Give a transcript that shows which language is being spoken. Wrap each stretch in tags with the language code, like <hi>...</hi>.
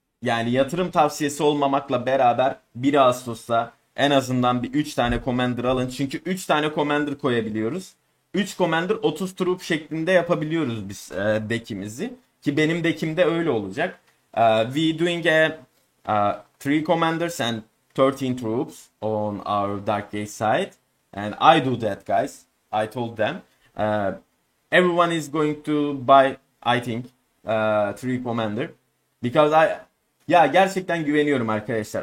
<tr>yani yatırım tavsiyesi olmamakla beraber 1 Ağustos'ta en azından bir 3 tane commander alın. Çünkü 3 tane commander koyabiliyoruz. 3 commander 30 troop şeklinde yapabiliyoruz biz deck'imizi. Ki benim deck'imde öyle olacak.</tr> <en>We doing a 3 commanders and 13 troops on our Dark Gate side. And I do that, guys. I told them. Everyone is going to buy, I think, 3 commander.</en> <tr>Because ya gerçekten güveniyorum arkadaşlar.</tr>